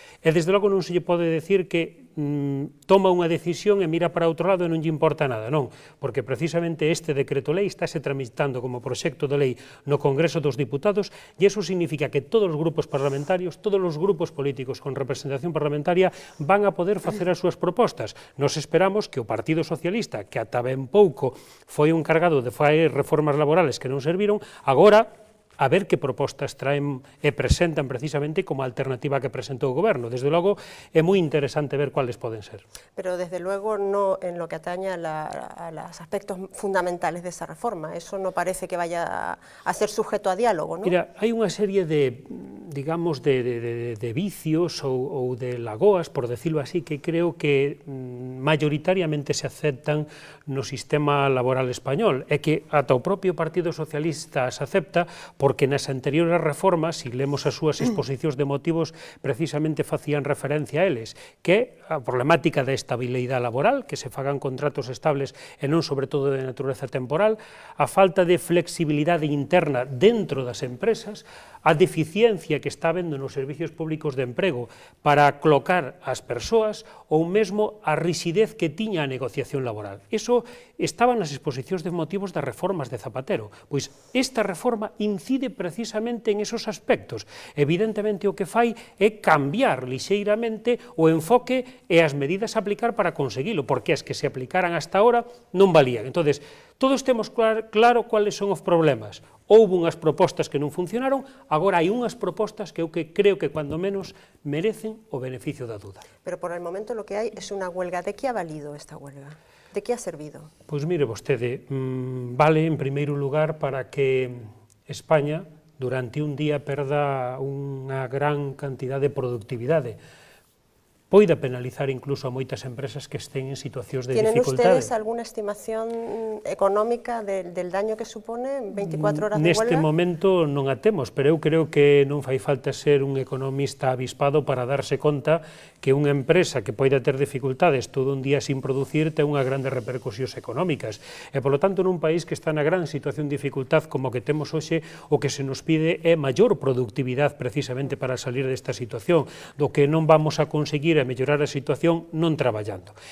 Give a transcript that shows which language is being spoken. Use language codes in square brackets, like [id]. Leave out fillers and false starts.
[gl] E desde logo non se lle pode decir que toma unha decisión e mira para outro lado e non lle importa nada, non, porque precisamente este decreto lei estáse tramitando como proxecto de lei no Congreso dos Diputados e iso significa que todos os grupos parlamentarios, todos os grupos políticos con representación parlamentaria van a poder facer as súas propostas. Nos esperamos que o Partido Socialista, que ata ben pouco foi un encargado de facer reformas laborales que non serviron, agora a ver que propostas traen e presentan precisamente como alternativa que presentou o Goberno. Desde logo, é moi interesante ver cuáles poden ser. [es] Pero desde luego no en lo que atañe a los aspectos fundamentales de esa reforma. Eso no parece que vaya a ser sujeto a diálogo, ¿no? [gl] Mira, hai unha serie de, digamos, de vicios ou de lagoas, [es] por decirlo así, [gl] que creo que mayoritariamente se aceptan no sistema laboral español, e que ata o propio Partido Socialista se acepta porque nas anteriores reformas, se lemos as súas exposicións de motivos, precisamente facían referencia a eles, que a problemática da estabilidade laboral, que se fagan contratos estables e non sobre todo de natureza temporal, a falta de flexibilidade interna dentro das empresas, a deficiencia que está habendo nos servicios públicos de emprego para colocar as persoas ou mesmo a rixidez que tiña a negociación laboral. Iso estaba nas exposicións de motivos das reformas de Zapatero. Pois esta reforma incide precisamente en esos aspectos. Evidentemente o que fai é cambiar lixeiramente o enfoque e as medidas a aplicar para conseguilo, porque as que se aplicaran [es] hasta ahora [gl] non valían. Entonces, todos temos claro cuáles son os problemas. Houve unhas propostas que non funcionaron, agora hai unhas propostas que eu creo que, [es] cuando menos, [gl] merecen o beneficio da duda. [es] Pero por el momento [gl] lo que hai é unha huelga. ¿De que ha valido esta huelga? ¿De que ha servido? Pois mire vostede, vale en primeiro lugar para que España durante un día perda unha gran cantidad de productividade. Poida penalizar incluso a moitas empresas que estén en situacións de dificultade. [es] ¿Tienen ustedes alguna estimación económica del daño que supone 24 horas de huelga? [gl] Neste momento non a temos, pero eu creo que non fai falta ser un economista avispado para darse conta que unha empresa que poida ter dificultades todo un día sin producir ten unha grandes repercusións económicas. E, polo tanto, nun país que está na gran situación de dificultad como que temos hoxe, o que se nos pide é maior productividade precisamente para salir desta situación, do que non vamos a conseguir a mellorar a situación non traballando.